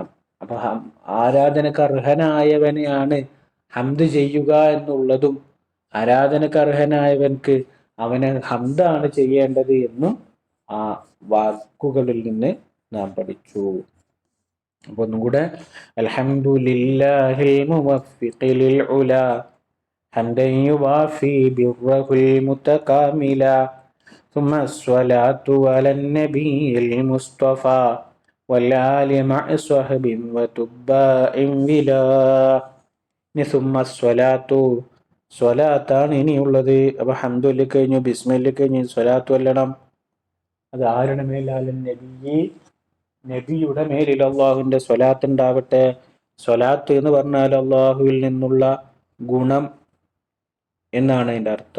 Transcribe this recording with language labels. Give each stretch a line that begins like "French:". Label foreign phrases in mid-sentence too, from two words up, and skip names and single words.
Malayalam: അപ്പൊ ആരാധനക്ക് അർഹനായവനെയാണ് ഹംദ് ചെയ്യുക എന്നുള്ളതും, ആരാധനക്ക് അർഹനായവൻക്ക് അവന് ഹംദാണ് ചെയ്യേണ്ടത് എന്നും ആ വാക്കുകളിൽ നിന്ന് നാം പഠിച്ചു. അപ്പൊ ഒന്നും കൂടെ,
Arabic: الحمد لله الموفق للعلا حمدا يوافي بره المتكاملا ثم الصلاة على النبي المصطفى والآل مع صحب وتباع بلا. ثم الصلاة,
Malayalam: സ്വലാത്താണ് ഇനിയുള്ളത്. അപ്പൊ ഹംദുൽ കഴിഞ്ഞു, ബിസ്മിൽ കഴിഞ്ഞു, സ്വലാത്തു അല്ലണം. അത് ആരുടെ മേലാലും നബിയുടെ മേലിൽ അള്ളാഹുവിന്റെ സ്വലാത്ത് ഉണ്ടാവട്ടെ. സ്വലാത്ത് എന്ന് പറഞ്ഞാൽ അള്ളാഹുവിൽ നിന്നുള്ള ഗുണം എന്നാണ് അതിന്റെ അർത്ഥം.